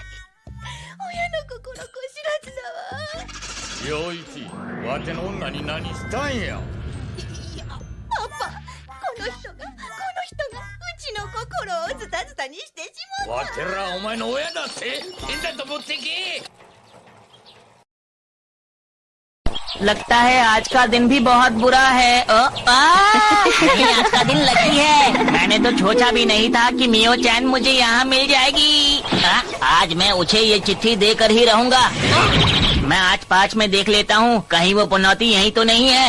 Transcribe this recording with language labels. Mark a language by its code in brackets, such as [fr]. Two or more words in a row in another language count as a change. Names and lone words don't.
[ja] 親の心こ知らずだわ。陽一、わての女に何したんや。いや、パパ、この人がうちの心をズタズタにしてしまう。わてらお前の親だって。ペンダント持ってけ。 [hi] लगता है आज का दिन भी बहुत बुरा है। आज का दिन लकी है। मैंने तो सोचा भी नहीं था कि मियो चैन मुझे यहाँ मिल जाएगी। आज मैं उसे ये चिट्ठी देकर ही रहूंगा। मैं आज पाँच में देख लेता हूँ, कहीं वो पनौती यहीं तो नहीं है।